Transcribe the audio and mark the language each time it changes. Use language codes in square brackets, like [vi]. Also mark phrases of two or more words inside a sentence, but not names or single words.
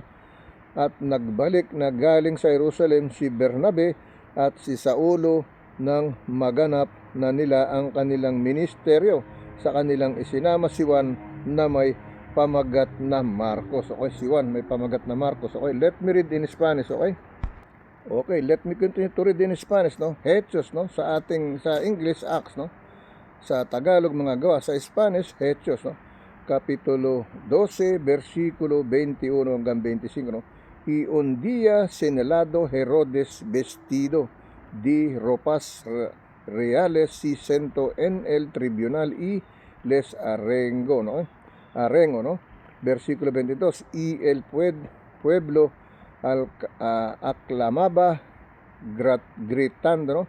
[tl] At nagbalik na galing sa Jerusalem si Bernabe at si Saulo, nang maganap na nila ang kanilang ministeryo. Sa kanilang isinama si Juan na may pamagat na Marcos. Okay, si Juan may pamagat na Marcos. [en] Okay, let me read in Spanish, okay? Okay, let me continue to read in Spanish, [tl] no? [es] Hechos, no? [tl] Sa English, Acts, no? Sa Tagalog, mga Gawa. Sa Spanish, Hechos, no? Kapitulo 12, versikulo 21 hanggang 25, no? [es] Y un día señalado Herodes, vestido de ropas reales, se sentó en el tribunal y les arengó, ¿no? Arengo, ¿no? Versículo 22. Y el pueblo aclamaba gritando, ¿no?